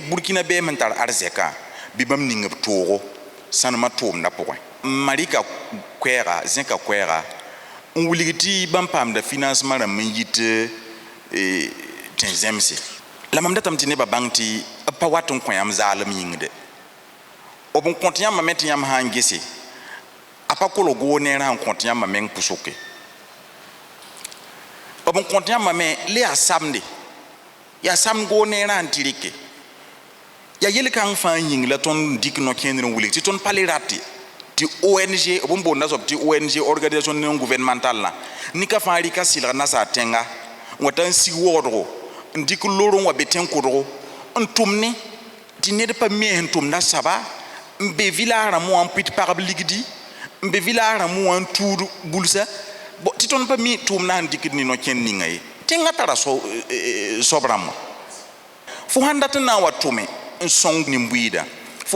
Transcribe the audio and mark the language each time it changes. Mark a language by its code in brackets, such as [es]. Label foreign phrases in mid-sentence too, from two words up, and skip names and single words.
[mos] burkina bɛɛm n tar arzɛkã bɩ bãmb ning b toogo sãnemã tʋʋmdã pʋgẽ marika koɛɛga zẽka koɛɛga n wilg tɩ bãmb paamda financement rãmb n yit tẽ zẽmse la mam datame tɩ nebã bãng tɩ b pa wat n kõ yãmb zaalem yĩngde b n kõt yãmbã me tɩ yãmb sã n gese a pa kolg goo neer sãn kõt yãmbã meng pʋsʋke b n kõt yãmbã me le yaa samde yaa samd goo neer sãn tɩ rɩke yaa yel-kãng fãa yĩng la tõnd dɩk no-kẽendr n wilg tɩ tõnd pa le rate tɩ ONG b n boonda soab tɩ ONG [fr] organisation non gouvernementale [mos] nika fãa rɩka sɩlg nasaa tẽnga n wa ta n sig woodgo n dɩk lor n wa be tẽn-kʋdgo n tʋm ne tɩ ned pa mees n tʋmda saba n be village rãmbẽ wã n pʋɩt pagb ligdi n be village rãmbẽ wã n tʋʋd bulsa tɩ tõnd pa mi tʋʋmdã sẽn dɩkd ne no-kẽnd ninga ye tẽngã tara soab rãmbã fo sãn dat n na n wa tʋme n sõng nin-bʋɩɩda fo